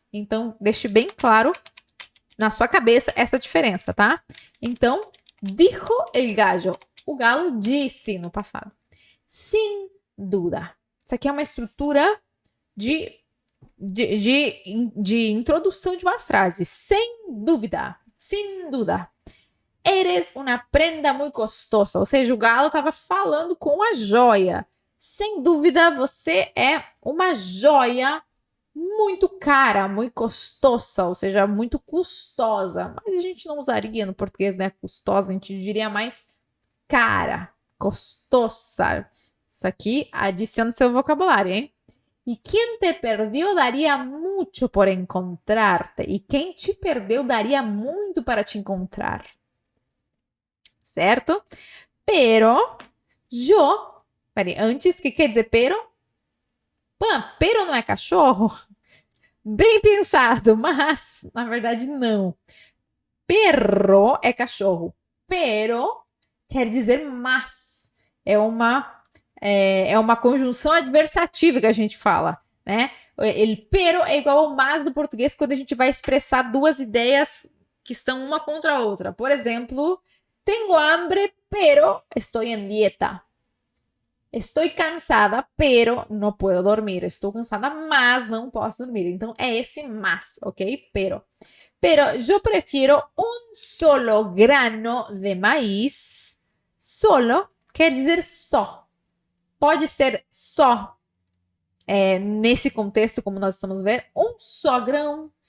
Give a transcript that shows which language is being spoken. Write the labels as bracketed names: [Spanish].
[Portuguese] Então, deixe bem claro na sua cabeça essa diferença, tá? Então, [Spanish] dijo el gallo. [Portuguese] O galo disse no passado. [Spanish] Sin duda. [Portuguese] Isso aqui é uma estrutura de introdução de uma frase. Sem dúvida. [Spanish] Sin duda. Eres una prenda muy costosa. [Portuguese] Ou seja, o galo estava falando com a joia. Sem dúvida, você é uma joia muito cara, muito custosa, ou seja, muito custosa. Mas a gente não usaria no português, né? Custosa, a gente diria mais cara, custosa. Isso aqui adiciona no seu vocabulário, hein? E quem te perdeu daria muito por encontrar-te. E quem te perdeu daria muito para te encontrar. Certo? [Spanish] Pero, yo... [Portuguese] Peraí, antes, o que quer dizer pero? Pero não é cachorro? Bem pensado, mas na verdade não. Perro é cachorro. Pero quer dizer mas. É uma conjunção adversativa que a gente fala, né? El pero é igual ao mas do português quando a gente vai expressar duas ideias que estão uma contra a outra. Por exemplo, [Spanish] tengo hambre, pero estoy en dieta. [Portuguese] Estou cansada, [Spanish] pero no puedo dormir. [Portuguese] Estou cansada, mas não posso dormir. Então, é esse mas, ok? [Spanish] Pero yo prefiero un solo grano de maíz. [Portuguese] Solo quer dizer só. Pode ser só. Nesse contexto, como nós estamos vendo, um só grão.